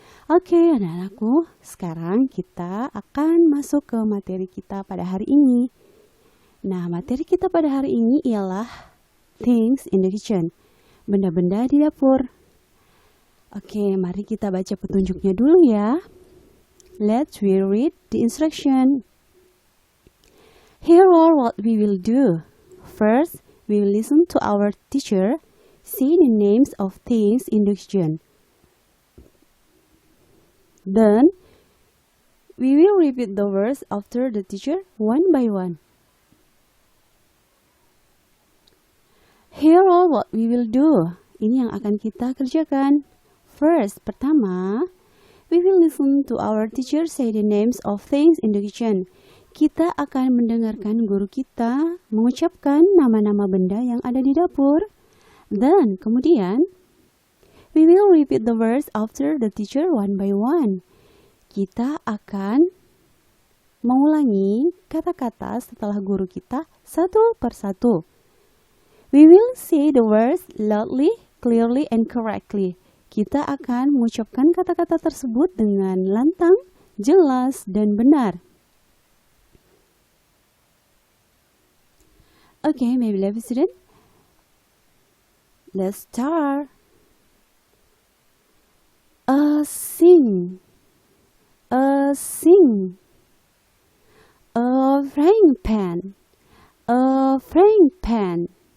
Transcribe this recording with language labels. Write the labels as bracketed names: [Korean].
[Indonesian] Oke, anak-anakku, sekarang kita akan masuk ke materi kita pada hari ini. Nah, materi kita pada hari ini ialah [English] things in the kitchen, [Indonesian] benda-benda di dapur. Oke, mari kita baca petunjuknya dulu ya. [English] Let's read the instruction. Here are what we will do. First, we will listen to our teacher say the names of things in the kitchen. Then, we will repeat the words after the teacher one by one. Here are what we will do. [Indonesian] Ini yang akan kita kerjakan. [English] First, pertama, we will listen to our teacher say the names of things in the kitchen. [Indonesian] Kita akan mendengarkan guru kita mengucapkan nama-nama benda yang ada di dapur. Dan kemudian, [English] we will repeat the words after the teacher one by one. [Indonesian] Kita akan mengulangi kata-kata setelah guru kita satu persatu. [English] We will say the words loudly, clearly, and correctly. [Indonesian] Kita akan mengucapkan kata-kata tersebut dengan lantang, jelas, dan benar. [English] Okay, maybe let's student. Let's start. Sing. Sing. A frying pan. A frying pan.